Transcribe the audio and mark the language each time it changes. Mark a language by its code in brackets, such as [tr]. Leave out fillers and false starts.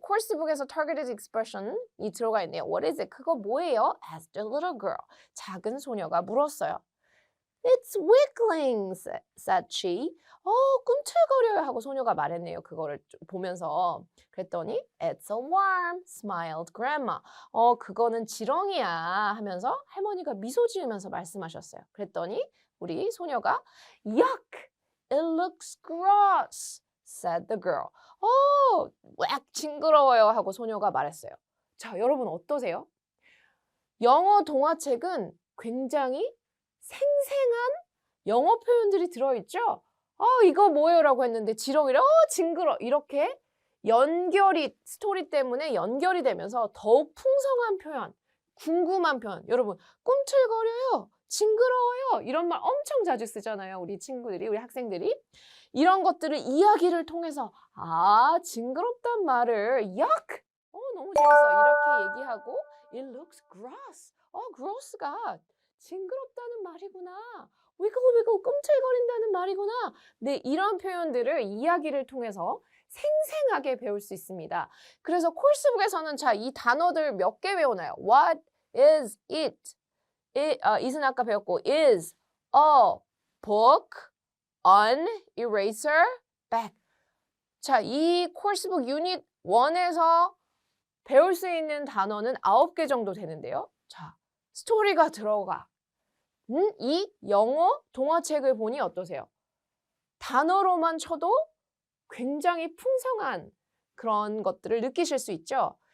[ko] 코र्스북에서 targeted expression이 들어가 있네요. [en] What is it? [ko] 그거 뭐예요? [en] Asked a little girl. [ko] 작은 소녀가 물었어요. [en] It's wiggling, said she. [ko] 꿈틀거려요 하고 소녀가 말했네요. 그거를 보면서. 그랬더니 [en] It's a worm, smiled grandma. [ko] 그거는 지렁이야 하면서 할머니가 미소 지으면서 말씀하셨어요. 그랬더니 우리 소녀가 [en] Yuck, it looks gross, said the girl. [ko] 웩 징그러워요 하고 소녀가 말했어요. 자, 여러분 어떠세요? 영어 동화책은 굉장히 생생한 영어 표현들이 들어있죠? 이거 뭐예요? 라고 했는데 지렁이를 징그러 이렇게 연결이 스토리 때문에 연결이 되면서 더욱 풍성한 표현, 궁금한 표현. 여러분 꿈틀거려요, 징그러워요 이런 말 엄청 자주 쓰잖아요. 우리 친구들이, 우리 학생들이. 이런 것들을 이야기를 통해서 징그럽단 말을 yuck! 너무 재밌어 이렇게 얘기하고 [en] It looks gross. [ko] gross가 징그럽다는 말이구나. 위글위글 꿈틀거린다는 말이구나. 네, 이런 표현들을 이야기를 통해서 생생하게 배울 수 있습니다. 그래서 코र्스북에서는 자, 이 단어들 몇 개 외우나요? [en] What is it? it은 [ko] 아까 배웠고 [en] is a book, an eraser, bag. [ko] 자, 이 코र्스북 유닛 1에서 배울 수 있는 단어는 9개 정도 되는데요. 자, 스토리가 들어가. 이 영어 동화책을 보니 어떠세요? 단어로만 쳐도 굉장히 풍성한 그런 것들을 느끼실 수 있죠.